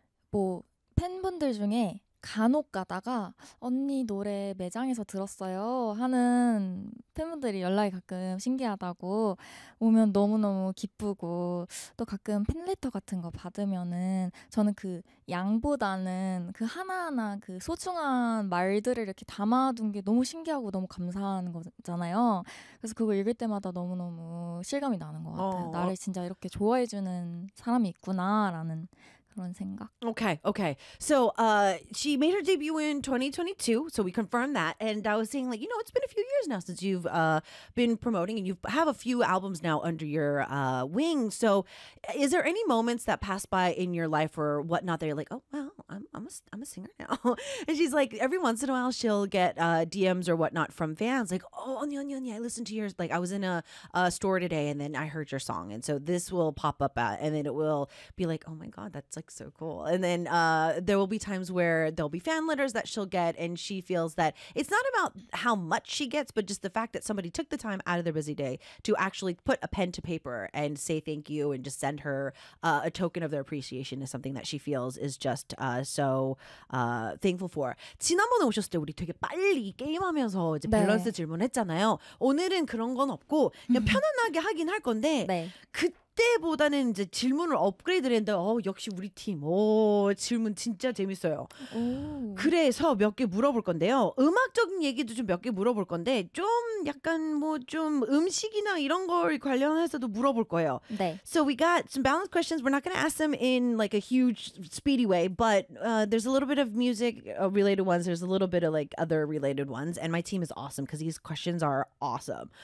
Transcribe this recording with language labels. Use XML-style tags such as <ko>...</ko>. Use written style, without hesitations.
<ko>뭐 팬분들 중에 간혹 가다가 언니 노래 매장에서 들었어요 하는 팬분들이 연락이 가끔 신기하다고 오면 너무너무 기쁘고 또 가끔 팬레터 같은 거 받으면은 저는 그 양보다는 그 하나하나 그 소중한 말들을 이렇게 담아둔 게 너무 신기하고 너무 감사한 거잖아요. 그래서 그거 읽을 때마다 너무너무 실감이 나는 것 같아요. 나를 진짜 이렇게 좋아해주는 사람이 있구나라는</ko> <en>Okay, okay. So she made her debut in 2022, so we confirmed that. And I was saying, like, you know, it's been a few years now since you've been promoting and you have a few albums now under your wing. So is there any moments that pass by in your life or whatnot that you're like, oh, well, I'm a singer now? And she's like, every once in a while, she'll get DMs or whatnot from fans like, oh, 언니, 언니, 언니, I listened to yours. Like, I was in a store today and then I heard your song. And so this will pop up and then it will be like, oh, my God, that's like so cool. And then there will be times where there'll be fan letters that she'll get and she feels that it's not about how much she gets, but just the fact that somebody took the time out of their busy day to actually put a pen to paper and say thank you and just send her a token of their appreciation is something that she feels is just thankful for.</en> <ko>지난번에 오셨을 때 우리 되게 빨리 게임하면서 이제 밸런스 네. 질문했잖아요. 오늘은 그런 건 없고 그냥 편안하게 하긴 할 건데 네. 그때보다는 이제 질문을 업그레이드를 했는데 역시 우리 팀 질문 진짜 재밌어요. 오. 그래서 몇 개 물어볼 건데요. 음악적인 얘기도 좀 몇 개 물어볼 건데 좀 약간 뭐 좀 음식이나 이런 걸 관련해서도 물어볼 거예요. 네.</ko> <en>So we got some balanced questions. We're not going to ask them in like a huge speedy way, but there's a little bit of music related ones. There's a little bit of like other related ones. And my team is awesome because these questions are awesome.</en>